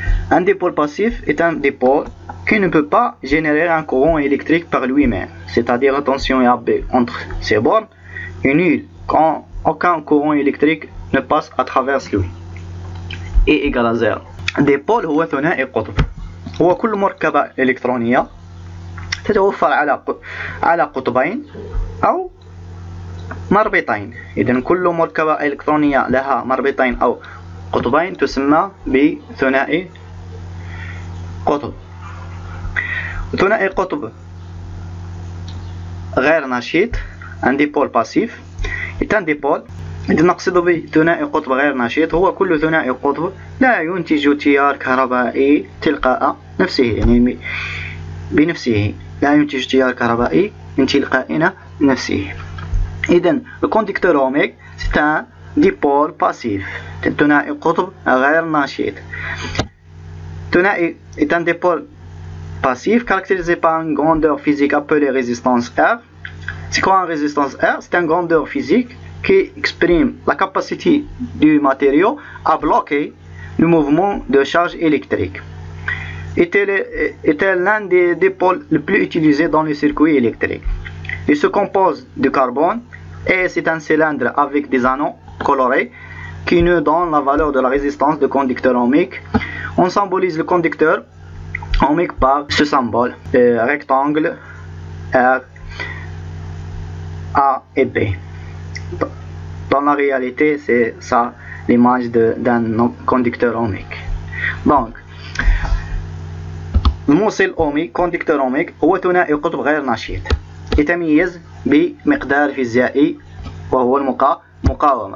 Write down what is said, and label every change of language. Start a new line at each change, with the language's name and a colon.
French: Un dipôle passif est un dipôle qui ne peut pas générer un courant électrique par lui-même, c'est-à-dire la tension AB entre ces bornes est nulle quand aucun courant électrique ne passe à travers lui, est égal à 0.
Arabic: ديبول هو ثنائي قطب، هو كل مركبة إلكترونية تتوفر على قطبين أو مربطين. إذن كل مركبة إلكترونية لها مربطين أو قطبين تسمى بثنائي قطب. ثنائي قطب غير نشيط،
French: un dipôle passif est un dipôle.
Arabic: إذا نقصد بثنائي قطب غير نشيط هو كل ثنائي قطب لا ينتج تيار كهربائي تلقاء نفسه، يعني بنفسه لا ينتج تيار كهربائي من تلقاء نفسه.
French: إذا الكوندكتور أوميك c'est un dipôle passif،
Arabic: ثنائي قطب غير نشيط.
French: ثنائي est un dipôle passif caractérisé par une grandeur physique appelée résistance R. C'est quoi une résistance R? C'est une grandeur physique qui exprime la capacité du matériau à bloquer le mouvement de charge électrique. Est l'un des dipôles les plus utilisés dans les circuits électriques. Il se compose de carbone et c'est un cylindre avec des anneaux colorés qui nous donnent la valeur de la résistance du conducteur ohmique. On symbolise le conducteur ohmique par ce symbole, rectangle R, A et B. Dans la réalité, c'est ça l'image d'un conducteur ohmique.
Arabic: Donc, الموصل أومي conducteur ohmique هو ثنائي قطب غير نشيط، يتميز بمقدار فيزيائي وهو المقاومة.